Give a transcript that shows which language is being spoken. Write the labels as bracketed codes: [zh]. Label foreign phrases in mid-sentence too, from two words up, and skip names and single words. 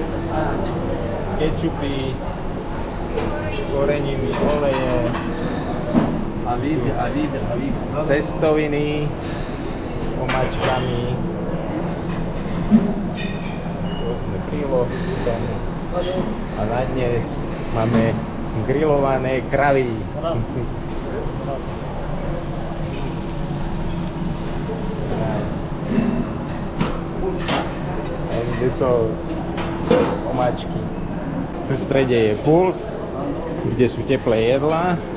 [sk] Kečupy. Koreniny, oleje. Cestoviny s omáčkami. Rôzne prílohy. A na dnes máme grillované kravy. [en] And this is omáčky. [sk] Tu v strede je pult, kde sú teplé jedlá.